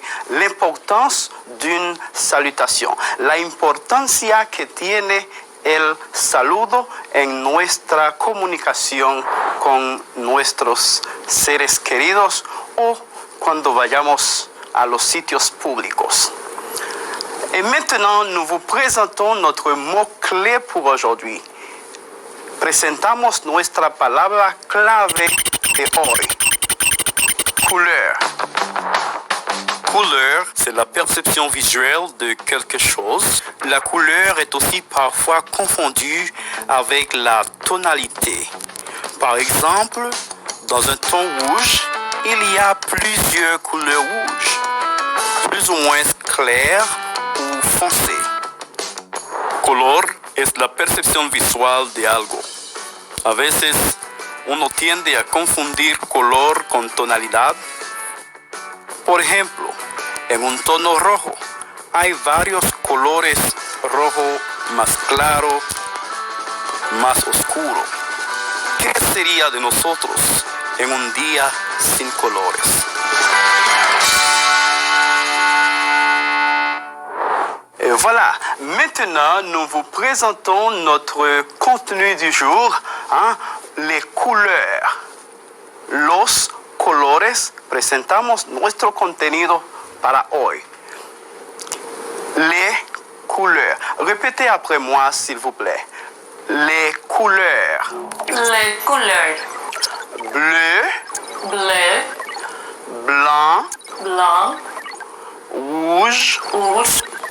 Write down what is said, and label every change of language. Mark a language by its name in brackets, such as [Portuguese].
[French] L'importance d'une salutation, [Spanish] la importancia que tiene el saludo en nuestra comunicación con nuestros seres queridos o cuando vayamos a los sitios públicos. [French] Et maintenant, nous vous présentons notre mot-clé pour aujourd'hui. [Spanish] Presentamos nuestra palabra clave de hoy. [French] Couleur. Couleur, c'est la perception visuelle de quelque chose. La couleur est aussi parfois confondue avec la tonalité. Par exemple, dans un ton rouge, il y a plusieurs couleurs rouges, plus ou moins claires o foncé. [Spanish] Color es la percepción visual de algo. A veces uno tiende a confundir color con tonalidad. Por ejemplo, en un tono rojo hay varios colores: rojo más claro, más oscuro. ¿Qué sería de nosotros en un día sin colores? [French] Et voilà, maintenant nous vous présentons notre contenu du jour, les couleurs. [Spanish] Los colores, presentamos nuestro contenido para hoy. [French] Les couleurs. Répétez après moi, s'il vous plaît. Les couleurs. Les couleurs. Bleu, Bleu, blanc, blanc, rouge, rouge,